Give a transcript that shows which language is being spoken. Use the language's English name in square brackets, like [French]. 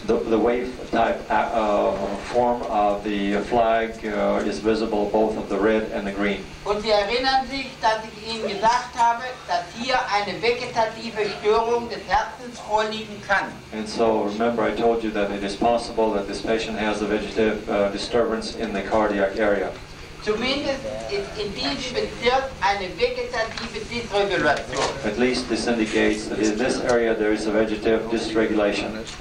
[English] The wave type form of the flag is visible, both of the red and the green. [German] Und Sie erinnern sich, dass ich Ihnen gesagt habe, dass hier eine vegetative Störung des Herzens vorliegen kann. [English] And so remember I told you that it is possible that this patient has a vegetative disturbance in the cardiac area. [German] Zumindest ist in diesem Bezirk eine vegetative Dysregulation. [English] At least this indicates that in this area there is a vegetative dysregulation.